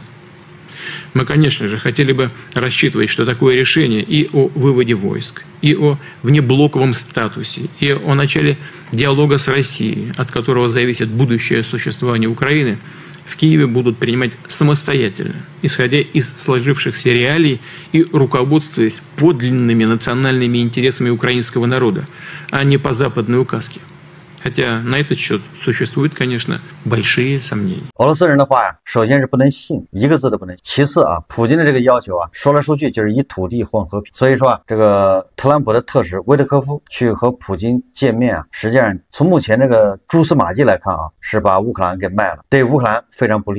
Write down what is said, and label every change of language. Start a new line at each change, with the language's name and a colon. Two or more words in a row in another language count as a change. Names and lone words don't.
Russian: Мы, конечно же, хотели бы рассчитывать, что такое решение и о выводе войск, и о внеблоковом статусе, и о начале диалога с Россией, от которого зависит будущее существование Украины, в Киеве будут принимать самостоятельно, исходя из сложившихся реалий и руководствуясь подлинными национальными интересами украинского народа, а не по западной указке. Хотя на этот счет существует, конечно, большие сомнения.
Chinese: 俄罗斯人的话呀，首先是不能信，一个字都不能信。其次啊，普京的这个要求啊，说来说去就是以土地换和平。所以说啊，这个特朗普的特使威特科夫去和普京见面啊，实际上从目前这个蛛丝马迹来看啊，是把乌克兰给卖了，对乌克兰非常不利。